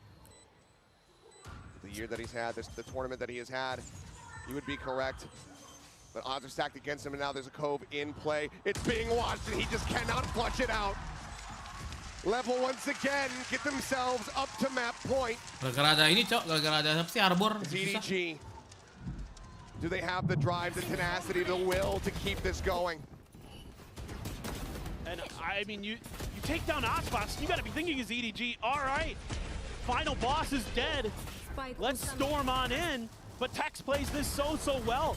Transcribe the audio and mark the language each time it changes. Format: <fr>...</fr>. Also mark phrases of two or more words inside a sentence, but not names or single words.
<en>The year that he's had, the tournament that he has had, you would be correct. But odds are stacked against him, and now there's a Cove in play. It's being watched, and he just cannot flush it out. Level once again, get themselves up to map point.</en> <id>Gara-gara ada ini, Cok. Gara-gara ada apa sih, Arbor.</id> <en>ZDG, do they have the drive, the tenacity, the will to keep this going? And I mean, you take down Aspas, you gotta be thinking is EDG, all right, final boss is dead. Let's storm on in. But Tex plays this so well.</en>